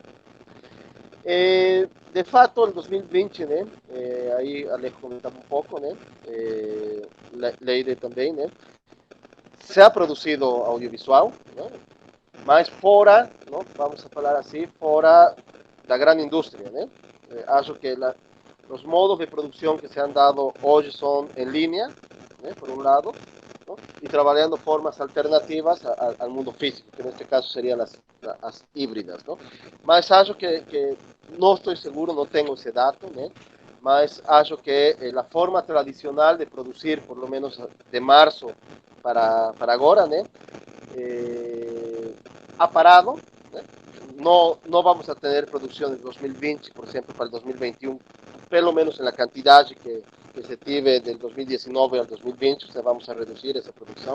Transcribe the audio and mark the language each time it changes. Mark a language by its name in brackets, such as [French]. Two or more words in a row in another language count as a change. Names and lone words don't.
[Portuguese] De fato, el 2020, né, aí Alejo comentava um pouco, né, Leide também, né, [Spanish] se ha [Portuguese] produzido audiovisual, né, mas fora, não, vamos a falar assim, fora da grande indústria, né. Acho que os modos de produção que [Spanish] se han dado [Portuguese] hoje são em linha, né, por um lado, ¿no? [Spanish] Y trabajando formas alternativas al mundo físico, que en este caso serían las híbridas, ¿no? [Portuguese] Mas acho que [Spanish] no estoy seguro, no tengo ese dato, ¿no? [Portuguese] Mas acho que [Spanish] la forma tradicional de producir, por lo menos de marzo para ahora, ¿no? Ha parado, ¿no? No vamos a tener producción en 2020, por ejemplo, para el 2021, [Portuguese] pelo menos [Spanish] en la cantidad que se tive del 2019 al 2020, o sea, vamos a reducir esa producción.